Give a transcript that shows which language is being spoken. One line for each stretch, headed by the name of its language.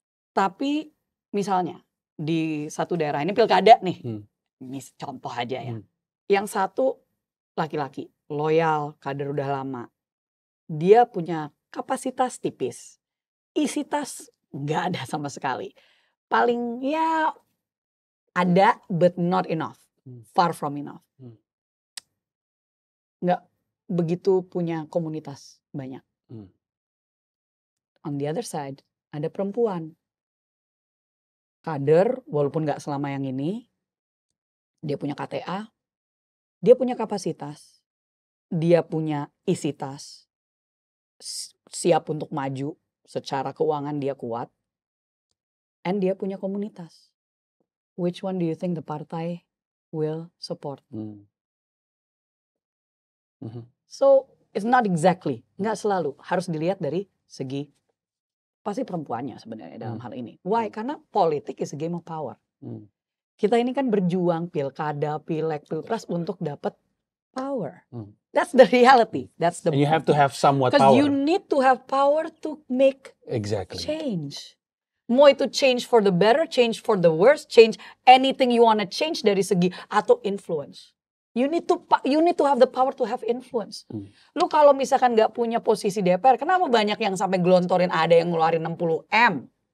Indonesian: Tapi misalnya di satu daerah ini pilkada nih, ini contoh aja ya. Yang satu laki-laki, loyal, kader udah lama. Dia punya kapasitas tipis. Isi tas nggak ada sama sekali. Paling ya ada
English: but not enough. Far from enough.
Indonesian: Nggak begitu punya komunitas banyak.
English: On the other side
Indonesian: ada perempuan. Kader walaupun nggak selama yang ini. Dia punya KTA. Dia punya kapasitas. Dia punya isi tas. Siap untuk maju, secara keuangan dia kuat, and dia punya komunitas.
English: Which one do you think the partai will support? So it's not exactly,
Indonesian: nggak selalu harus dilihat dari segi pasti perempuannya sebenarnya dalam hal ini.
English: Why?
Indonesian: Karena politik
English: is a game of power.
Indonesian: Kita ini kan berjuang pilkada, pileg, pilpres untuk dapat power.
English: That's the reality. That's the. And you have to have somewhat power. Because you need to have power to make change.
Indonesian: Mau itu
English: change for the better, change for the worse, change anything you wanna change
Indonesian: dari segi atau
English: influence. You need to have the power to have influence.
Indonesian: Lu kalau misalkan nggak punya posisi DPR, kenapa banyak yang sampai gelontorin ada yang ngeluarin 60 M?